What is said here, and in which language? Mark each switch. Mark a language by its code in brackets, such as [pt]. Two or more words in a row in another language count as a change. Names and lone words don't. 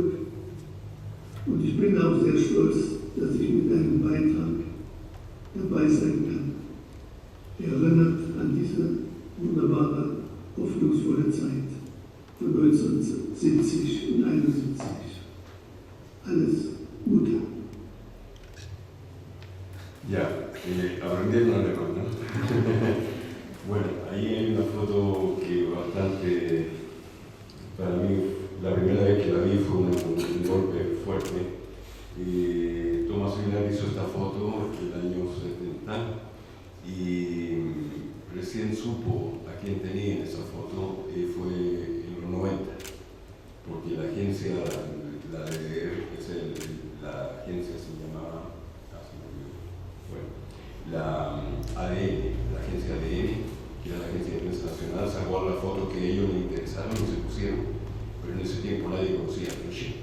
[de] Und ich bin auch sehr stolz, dass ich mit einem Beitrag dabei sein kann. Erinnert an diese wunderbare, hoffnungsvolle Zeit von 1970 und 1971. Alles Gute. [es] Ya, aprendieron alemán, ¿no? Bueno, ahí hay una foto que bastante, para mí, la primera vez que la vi fue un golpe fuerte. Tomás Aguilar hizo esta foto en el año 70 y recién supo quien tenía en esa foto fue en los 90, porque la agencia, la agencia se llamaba, bueno, la ADN, la agencia ADN, que era la agencia de prensa nacional, sacó la foto que a ellos les interesaron y se pusieron, pero en ese tiempo nadie conocía a Pinochet.